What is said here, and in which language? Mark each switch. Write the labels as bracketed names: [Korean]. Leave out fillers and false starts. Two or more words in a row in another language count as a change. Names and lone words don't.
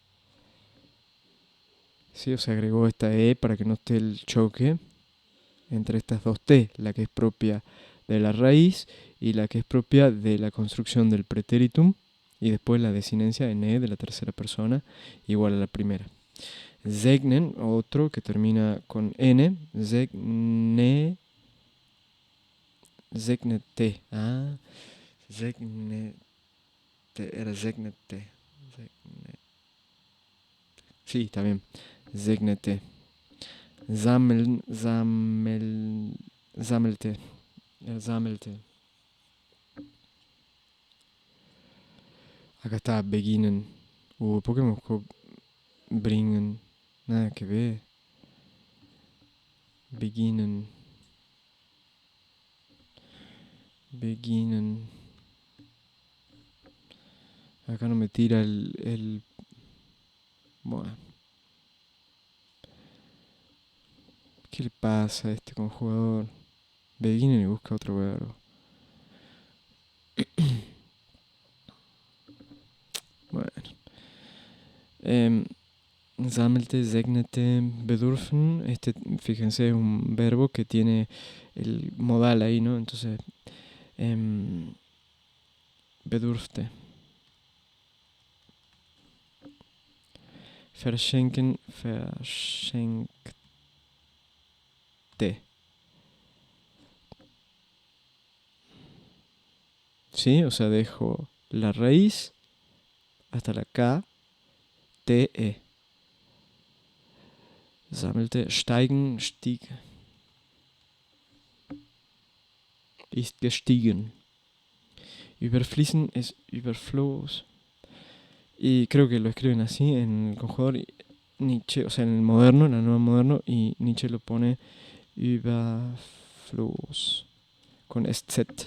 [Spanish] Sí, o sea, agregó esta E para que no esté el choque entre estas dos T, la que es propia de la raíz y la que es propia de la construcción del pretéritum, y después la desinencia en E de la tercera persona igual a la primera. Segnen, otro que termina con N, segnete. [German] Segnete, [Spanish] era segnete. Sí, está bien. [German] Segnete. Sammelte. Sammelte. [Spanish] Acá está beginnen. ¿Por qué me buscó bringen? Nada que ver. [German] Beginnen. Beginnen. [Spanish] Acá no me tira el... Bueno. ¿Qué le pasa a este conjugador? Beginnen y busca otro verbo. Bueno. [German] Sammelte, segnete, bedürfen. [Spanish] Fíjense, es un verbo que tiene el modal ahí, ¿no? Entonces, [German] bedurfte. Verschenken, verschenkte. [Spanish] ¿Sí? O sea, dejo la raíz hasta la K, T, E. [German] Sammelte, steigen, stieg. Ist gestiegen. Überfließen es überfloss. [Spanish] Y creo que lo escriben así en el conjugador Nietzsche, o sea, en el moderno, en el nuevo moderno, y Nietzsche lo pone überfloss con SZ.